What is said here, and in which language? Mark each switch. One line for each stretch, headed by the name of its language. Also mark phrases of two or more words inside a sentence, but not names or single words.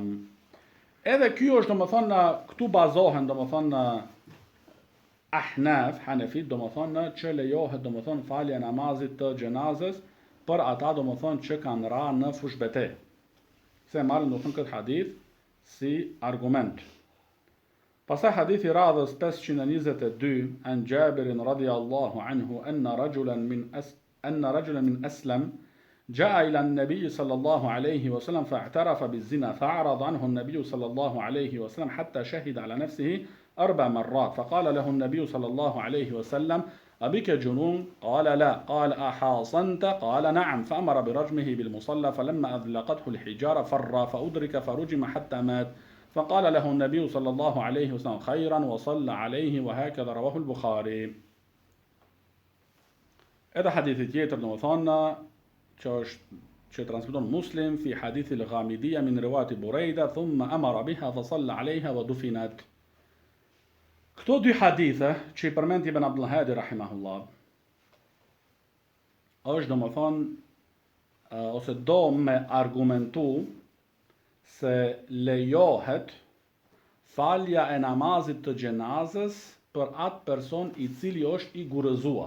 Albanian: Edhe kjo është, domethënë, këtu bazohen, domethënë, Ahnaf, Hanefit, domethënë, që lejohet, domethënë, falja e namazit të xhenazës për ata, domethënë, që kanë ra në fushbete. Se marrin, domethënë, këtë hadith si argument. Pastaj hadithi radhës 522
Arabic: عن جابر رضي الله عنه أن رجلا من أسلم جاء إلى النبي صلى الله عليه وسلم فاعترف بالزنا فأعرض عنه النبي صلى الله عليه وسلم حتى شهد على نفسه 4 مرات فقال له النبي صلى الله عليه وسلم أبك جنون؟ قال لا. قال أحاصنت؟ قال نعم. فأمر برجمه بالمصلى فلما أذلقته الحجارة فر فأدرك فرجم حتى مات فقال له النبي صلى الله عليه وسلم خيرا وصلى عليه وهكذا رواه البخاري. هذا حديث
Albanian: tjetër domethënë që transmeton
Arabic: Muslim في حديث الغامدية من رواية بريدة ثم أمر بها فصلى عليها ودفنت.
Albanian: Këto dy hadithe që i përmend Ibn Abdul Hadi rahimahullah është domethënë ose do me argumentu se lejohet falja e namazit të gjenazës për atë person i cili është i gurëzuar.